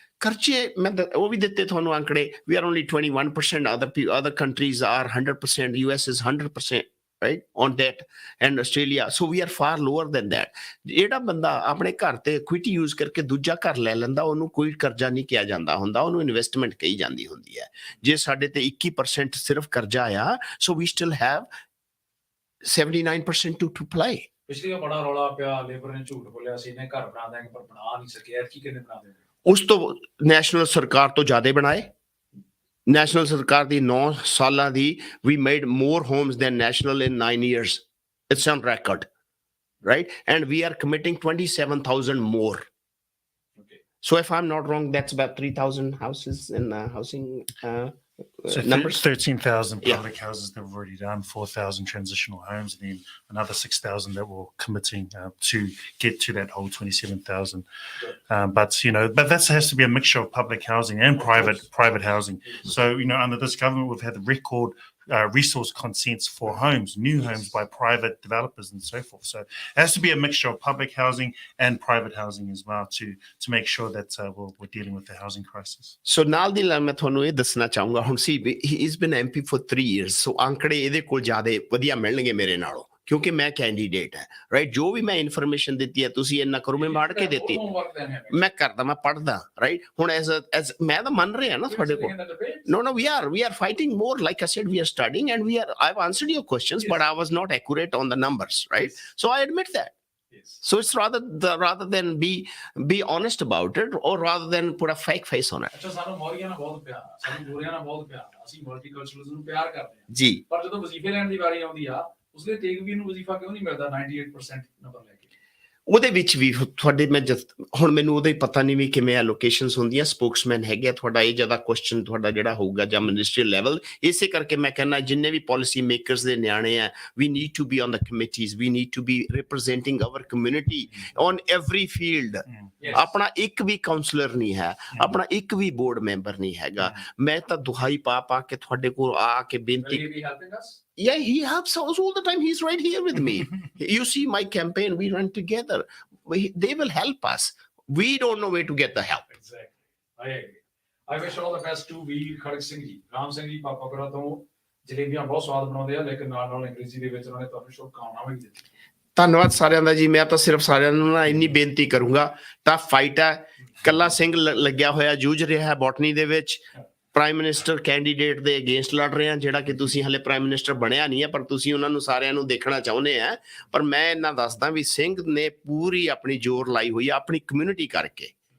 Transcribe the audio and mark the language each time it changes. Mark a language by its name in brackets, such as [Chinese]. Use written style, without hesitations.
[Punjabi] ਖਰਚੇ ਮੈਂ ਉਹ ਵੀ ਦਿੱਤੇ ਤੁਹਾਨੂੰ ਅੰਕੜੇ [English] we are only 21% other countries are 100% US is 100% right on that and Australia so we are far lower than that [Punjabi] ਜਿਹੜਾ ਬੰਦਾ ਆਪਣੇ ਘਰ ਤੇ ਇਕੁਇਟੀ ਯੂਜ਼ ਕਰਕੇ ਦੂਜਾ ਘਰ ਲੈ ਲੈਂਦਾ ਉਹਨੂੰ ਕੋਈ ਕਰਜ਼ਾ ਨਹੀਂ ਕਿਹਾ ਜਾਂਦਾ ਹੁੰਦਾ ਉਹਨੂੰ ਇਨਵੈਸਟਮੈਂਟ ਕਹੀ ਜਾਂਦੀ ਹੁੰਦੀ ਹੈ ਜੇ ਸਾਡੇ ਤੇ 21% ਸਿਰਫ ਕਰਜ਼ਾ ਆ [English] so we still have 79% to play [Punjabi] ਪਿਛਲੀ ਵਾਰ ਬੜਾ ਰੌਲਾ ਪਿਆ ਲੇਬਰ ਨੇ ਝੂਠ ਬੋਲਿਆ ਸੀ ਇਹਨੇ ਘਰ ਬਣਾ ਦਾਂਗੇ ਪਰ ਬਣਾ ਨਹੀਂ ਸਕਿਆ ਕੀ ਕਿੰਨੇ ਬਣਾ ਦੇਣਗੇ ਉਸ ਤੋਂ ਨੈਸ਼ਨਲ ਸਰਕਾਰ ਤੋਂ ਜ਼ਿਆਦਾ ਬਣਾਏ ਨੈਸ਼ਨਲ ਸਰਕਾਰ ਦੀ 9 ਸਾਲਾਂ ਦੀ [English] we made more homes than national in 9 years it's on record right and we are committing 27,000 more okay so if I'm not wrong that's about 3,000 houses in housing So numbers? 13,000 Yeah. public houses that we've already done, 4,000 transitional homes, and then another 6,000 that we're committing to get to that whole 27,000. But that has to be a mixture of public housing and private housing. So under this government, we've had the record resource consents for homes, new homes by private developers and so forth. So it has to be a mixture of public housing and private housing as well to make sure that we're dealing with the housing crisis. [Punjabi] So ਨਾਲ ਦੀ ਨਾਲ ਮੈਂ ਤੁਹਾਨੂੰ ਇਹ ਦੱਸਣਾ ਚਾਹੂੰਗਾ ਹੁਣ ਸੀ [English] he has been MP for 3 years. [Punjabi] So ਅੰਕੜੇ ਇਹਦੇ ਕੋਲ ਜ਼ਿਆਦਾ ਵਧੀਆ ਮਿਲਣਗੇ ਮੇਰੇ ਨਾਲੋਂ ਕਿਉਂਕਿ ਮੈਂ ਕੈਂਡੀਡੇਟ ਹੈ ਰਾਈਟ ਜੋ ਵੀ ਮੈਂ ਇਨਫੋਰਮੇਸ਼ਨ ਦਿੱਤੀ ਹੈ ਤੁਸੀਂ ਇੰਨਾ ਕਰੋ ਮੈਂ ਮਾਰ ਕੇ ਦਿੱਤੀ ਮੈਂ ਕਰਦਾ ਮੈਂ ਪੜਦਾ ਰਾਈਟ ਹੁਣ ਐਜ਼ ਮੈਂ ਤਾਂ ਮੰਨ ਰਿਹਾ ਨਾ ਤੁਹਾਡੇ ਕੋਲ [English] no we are fighting more like I said we are studying and I've answered your questions but I was not accurate on the numbers right so I admit that so it's rather than be honest about it or rather than put a fake face on it [Punjabi] ਅੱਛਾ ਸਾਨੂੰ ਮੌਰੀਆਂ ਨਾਲ ਬਹੁਤ ਪਿਆਰ ਆ ਸਾਨੂੰ ਗੋਰਿਆਂ ਨਾਲ ਬਹੁਤ ਪਿਆਰ ਆ ਅਸੀਂ ਮਲਟੀਕਲਚਰਲਿਜ਼ਮ ਨੂੰ ਪਿਆਰ ਕਰਦੇ ਹਾਂ ਜੀ ਪਰ ਜਦੋਂ ਵਜ਼ੀਫੇ ਲੈਣ ਦੀ ਵਾਰੀ ਆਉਂਦੀ ਆ ਉਸਦੇ ਤੇਗਵੀਰ ਨੂੰ ਵਜ਼ੀਫਾ ਕਿਉਂ ਨਹੀਂ ਮਿਲਦਾ 98% ਨੰਬਰ ਲੈ ਕੇ ਉਹਦੇ ਵਿੱਚ ਵੀ ਤੁਹਾਡੇ ਮੈਂ ਹੁਣ ਮੈਨੂੰ ਉਹਦਾ ਹੀ ਪਤਾ ਨਹੀਂ ਵੀ ਕਿਵੇਂ ਐਲੋਕੇਸ਼ਨਸ ਹੁੰਦੀਆਂ ਸਪੋਕਸਮੈਨ ਹੈਗੇ ਤੁਹਾਡਾ ਇਹ ਜ਼ਿਆਦਾ ਕੁਐਸਚਨ ਤੁਹਾਡਾ ਜਿਹੜਾ ਹੋਊਗਾ ਜਾਂ ਮਿਨਿਸਟਰੀਅਲ ਲੈਵਲ ਇਸੇ ਕਰਕੇ ਮੈਂ ਕਹਿੰਦਾ ਜਿੰਨੇ ਵੀ ਪਾਲਿਸੀ ਮੇਕਰਸ ਦੇ ਨਿਆਣੇ ਆ [English] we need to be on the committees we need to be representing our community on every field [Punjabi] ਆਪਣਾ ਇੱਕ ਵੀ ਕਾਉਂਸਲਰ ਨਹੀਂ ਹੈ ਆਪਣਾ ਇੱਕ ਵੀ ਬੋਰਡ ਮੈਂਬਰ ਨਹੀਂ ਹੈਗਾ ਮੈਂ ਤਾਂ ਦੁਹਾਈ ਪਾ ਕੇ ਤੁਹਾਡੇ ਕੋਲ ਆ ਕੇ ਬੇਨਤੀ [English] Yeah, he helps us all the time. He's right here with me. You see my campaign, we run together. They will help us. We don't know where to get the help. Exactly. I agree. I wish all the best to Veer Kharag Singh ji. [Punjabi] Ram Singh ji ਪਾਪਾ ਕੋਲ ਤੋਂ ਜਲੇਬੀਆਂ ਬਹੁਤ ਸਵਾਦ ਬਣਾਉਂਦੇ ਆ ਲੇਕਿਨ ਨਾਲ ਅੰਗਰੇਜ਼ੀ ਦੇ ਵਿੱਚ ਉਹਨਾਂ ਨੇ ਤੁਹਾਨੂੰ ਸ਼ੁਭਕਾਮਨਾਵਾਂ ਵੀ ਦਿੱਤੀਆਂ ਧੰਨਵਾਦ ਸਾਰਿਆਂ ਦਾ ਜੀ ਮੈਂ ਤਾਂ ਸਿਰਫ ਸਾਰਿਆਂ ਨੂੰ ਨਾ ਇੰਨੀ ਬੇਨਤੀ ਕਰੂੰਗਾ ਟਫ ਫਾਈਟ ਹੈ ਕੱਲਾ ਸਿੰਘ ਲੱਗਿਆ ਹੋਇਆ ਜੂਝ ਰਿਹਾ ਹੈ ਬੋਟਨੀ ਦੇ ਵਿੱਚ ਪ੍ਰਾਈਮ ਮਿਨਿਸਟਰ ਕੈਂਡੀਡੇਟ ਦੇ ਅਗੇਂਸਟ ਲੜ ਰਹੇ ਆ ਜਿਹੜਾ ਕਿ ਤੁਸੀਂ ਹਲੇ ਪ੍ਰਾਈਮ ਮਿਨਿਸਟਰ ਬਣਿਆ ਨਹੀਂ ਹੈ ਪਰ ਤੁਸੀਂ ਉਹਨਾਂ ਨੂੰ ਸਾਰਿਆਂ ਨੂੰ ਦੇਖਣਾ ਚਾਹੁੰਦੇ ਆ ਪਰ ਮੈਂ ਇਹਨਾਂ ਦੱਸਦਾ ਵੀ ਸਿੰਘ ਨੇ ਪੂਰੀ ਆਪਣੀ ਜ਼ੋਰ ਲਾਈ ਹੋਈ ਆ ਆਪਣੀ ਕਮਿਊਨਿਟੀ ਕਰਕੇ